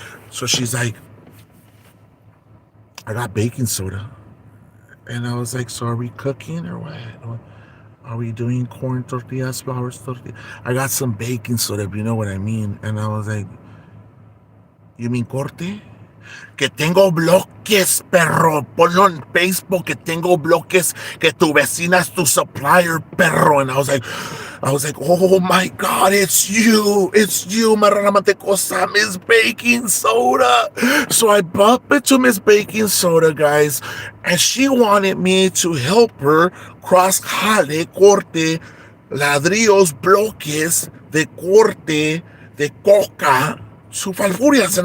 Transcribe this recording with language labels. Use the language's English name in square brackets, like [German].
[English] So she's like, I got baking soda. And I was like, so are we cooking or what? Are we doing corn tortillas, flour tortillas? I got some baking soda, if you know what I mean. And I was like, you mean corte? [Spanish] Que tengo bloques, perro. Ponlo en Facebook, que tengo bloques, que tu vecina es tu supplier, perro. [English] And I was like, oh my God, it's you, Marrana Mantecosa, Miss Baking Soda. So I bumped into Miss Baking Soda, guys, and she wanted me to help her cross [Spanish] jale, corte, ladrillos, bloques de corte, de coca, [English] to Falfurias.